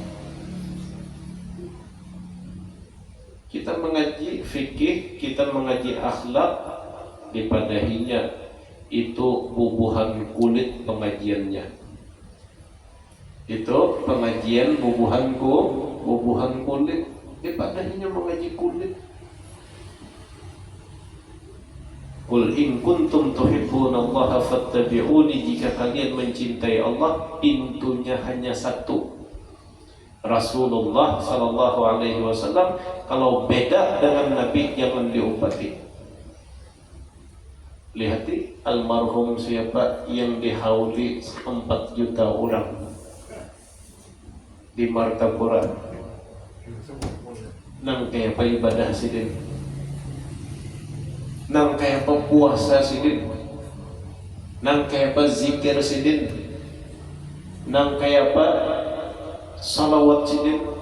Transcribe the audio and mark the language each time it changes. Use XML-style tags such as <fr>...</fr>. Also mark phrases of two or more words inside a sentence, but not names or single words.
<bjn>Kita mengaji fikih, kita mengaji akhlak, dipadahinya itu bubuhan kulit pengajiannya. Itu pengajian bubuhan kulit, dipadahinya mengaji kulit.</bjn> <ar>Qul in kuntum tuhibbunallaha fattabi'uni,</ar> <id>jika kalian mencintai Allah, pintunya hanya satu.</id> <ar>Rasulullah sallallahu alaihi wasallam.</ar> <bjn>Kalau beda dengan Nabi jangan diumpati. Lihati almarhum siapa yang dihauli 4 juta orang di Martapura. Nang kayak apa ibadah sidin, nang kayak apa puasa sidin, nang kayak apa zikir sidin, nang kayak apa salawat sidin.</bjn>